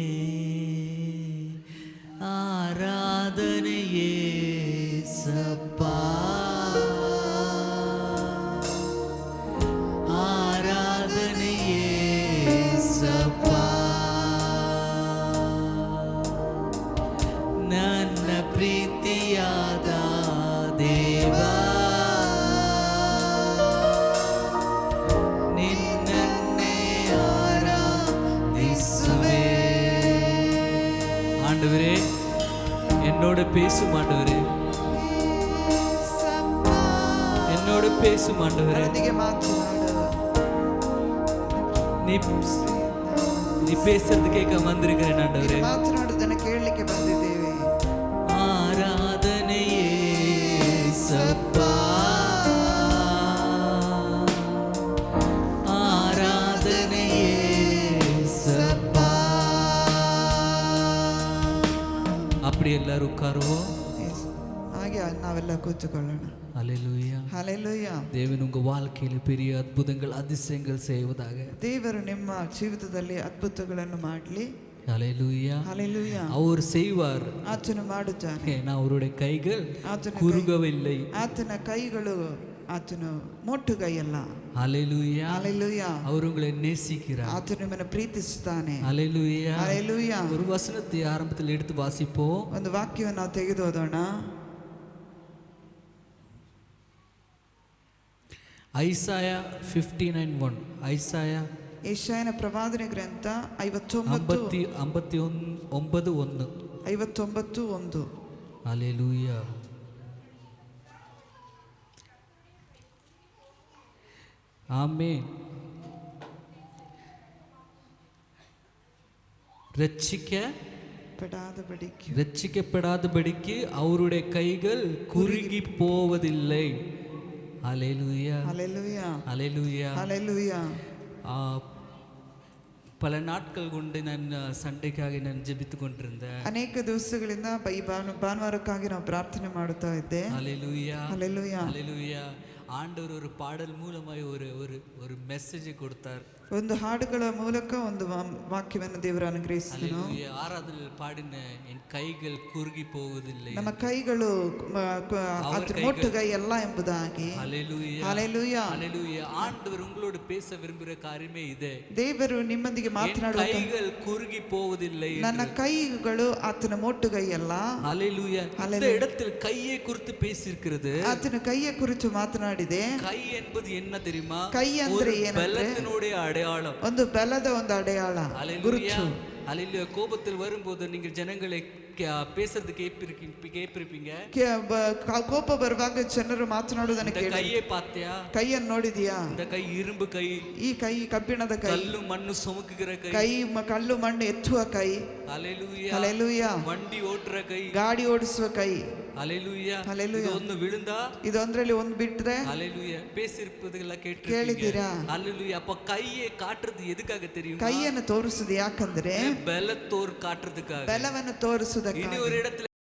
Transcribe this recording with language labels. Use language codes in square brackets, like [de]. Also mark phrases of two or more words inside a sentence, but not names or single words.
[kn] ಆರಾಧನೆಯೇ ಸಪ್ಪ ಆರಾಧನೆಯೇ ಸಪ್ಪ ನನ್ನ ಪ್ರೀತಿಯಾದ ದೇವ ನಿನ್ನನ್ನೇ [ta] ஆராதிசுவே ஆண்டவரே என்னோடு பேசும் ஆண்டவரே என்னோடு பேசும் ஆண்டவரே [kn] ನನ್ನೊಂದಿಗೆ ಮಾತನಾಡು [ta] நீ பேசுறது கேட்க வந்திருக்கிறேன் ஆண்டவரே [kn] ಮಾತನಾಡುವುದನ್ನು ಕೇಳಲಿಕ್ಕೆ ಬಂದಿದ್ದೇವೆ [ta] ஆராதனையே சப்பா ஆராதனையே சப்பா அப்படி எல்லாரும் உட்காருவோம் [kn] ಹಾಗೆ ನಾವೆಲ್ಲ ಕೂತುಕೊಳ್ಳೋಣ [ta] அல்லேலூயா [kn] ಹಲ್ಲೆಲೂಯ [ta] தேவன் உங்க வாழ்க்கையில பெரிய அற்புதங்கள் அதிசயங்கள் செய்வதாக [kn] ದೇವರು ನಿಮ್ಮ ಜೀವಿತದಲ್ಲಿ ಅದ್ಭುತಗಳನ್ನು ಮಾಡಲಿ [ta] அல்லேலூயா [kn] ಹಲ್ಲೆಲೂಯ [ta] அவர் செய்வார் [kn] ಆತನು ಮಾಡುತ್ತಾನೆ [ta] ஏன்னா அவருடைய கைகள் [kn] ಆತನ [ta] குறுகவில்லை [kn] ಆತನ ಕೈಗಳು ಆತನು ಮೊಟ್ಟುಗೈಯಲ್ಲ [ta] அல்லேலூயா [kn] ಹಲ್ಲೆಲೂಯ [ta] அவர் உங்களை நேசிக்கிறார் [kn] ಆತನು ನಿಮ್ಮನ್ನು ಪ್ರೀತಿಸುತ್ತಾನೆ [ta] அல்லேலூயா [kn] ಹಲ್ಲೆಲೂಯ [ta] ஒரு வசனத்தை ஆரம்பத்தில் எடுத்து வாசிப்போம் [kn] ಒಂದು ವಾಕ್ಯವನ್ನು ನಾವು ತೆಗೆದು ಓದೋಣ ಐಸಾಯ 59:1 ಐಸಾಯ ಯೆಶಾಯನ ಪ್ರವಾದನೆ ಗ್ರಂಥ 59:1 [ta] அல்லேலூயா ஆமென் ரட்சிக்கப்படாதபடிக்கு அவருடைய கைகள் குறுகி போவதில்லை அல்லேலூயா ஹல்லேலூயா அல்லேலூயா ஹல்லேலூயா பல நாட்கள் கொண்டு நான் சண்டைக்காக நான் ஜெபித்து கொண்டிருந்தேன் [kn] ಅನೇಕ ದಿವಸಗಳಿಂದ ಈ ಭಾನುವಾರಕ್ಕಾಗಿ ನಾವು ಪ್ರಾರ್ಥನೆ ಮಾಡುತ್ತಾ ಇದ್ದೆ [ta] அல்லேலூயா ஹல்லேலூயா அல்லேலூயா ஆண்டவர் ஒரு பாடல் மூலமாய் ஒரு ஒரு ஒரு மெசேஜ் கொடுத்தார் [kn] ಒಂದು ಹಾಡುಗಳ ಮೂಲಕ ಒಂದು ವಾಕ್ಯವನ್ನು ದೇವರು ಅನುಗ್ರಹಿಸಿದನು [ta] அல்லேலூயா ஆராதனையில் பாடின என் கைகள் குறுகி போவதில்லை [kn] ನಮ್ಮ ಕೈಗಳು ಮೊಟ್ಟುಗೈ ಎಲ್ಲ ಎಂಬುದಾಗಿ [ta] அல்லேலூயா [kn] ಹಲ್ಲೇಲೂಯಾ [ta] அல்லேலூயா ஆண்டவர் உங்களோடு பேச விரும்புகிற காரியமே இதே [kn] ದೇವರು ನಿಮ್ಮೊಂದಿಗೆ [ta] என் [kn] ಮಾತನಾಡುವ [ta] கைகள் குறுகி போவதில்லை [kn] ನನ್ನ ಕೈಗಳು ಆತನ ಮೊಟ್ಟುಗೈ ಅಲ್ಲ [ta] அல்லேலூயா இந்த இடத்தில் கையை குறித்து பேசியிருக்கிறது [kn] ಆತನ ಕೈಯ ಕುರಿತು ಮಾತನಾಡಿದೆ [ta] கை என்பது என்ன தெரியுமா [kn] ಕೈ ಅಂದ್ರೆ ಏನಂದ್ರೆ [ta] பலத்தினுடைய அடையாளம் [kn] ಒಂದು ಬಲದ ಒಂದು ಅಡೆಯಾಳ [ta] அல்லேலூயா அல்லேலூயா கோபத்தில் வரும்போது நீங்கள் ஜனங்களை பேசுறது கேட்பிருப்பீங்க [kn] ಕೋಪ ಬರುವಾಗ ಜನರು ಮಾತನಾಡುವುದನ್ನು ಕೇಳಿ [ta] கையை பார்த்தியா [kn] ಕೈಯನ್ನು ನೋಡಿದ್ಯಾ [ta] இந்த கை இரும்பு கை [kn] ಈ ಕೈ ಕಬ್ಬಿಣದ ಕೈ [ta] கல்லு மண்ணு சுமக்குகிற கை [kn] ಕೈ ಕಲ್ಲು ಮಣ್ಣು ಎತ್ತುವ ಕೈ [ta] அல்லேலூயா [kn] ಹಲ್ಲೇಲೂಯಾ [ta] வண்டி ஓட்டுற கை [kn] ಗಾಡಿ ಓಡಿಸುವ ಕೈ [ta] அல்லேலூயா [kn] ಹಲ್ಲೇಲೂಯಾ [ta] ஒன்னு விழுந்தா [kn] ಇದೊಂದ್ರಲ್ಲಿ ಒಂದು ಬಿಟ್ರೆ [ta] அல்லேலூயா பேசியிருப்பதெல்லாம் [kn] ಕೇಳಿದ್ದೀರಾ [ta] அல்லேலூயா அப்ப கையை காட்டுறது எதுக்காக தெரியும் [kn] ಕೈಯನ್ನು ತೋರಿಸುದು ಯಾಕಂದ್ರೆ [ta] பலத்தோர் காட்டுறதுக்காக [kn] ಬಲವನ್ನು ತೋರಿಸುವುದಕ್ಕೆ [ta] இனி ஒரு இடத்துல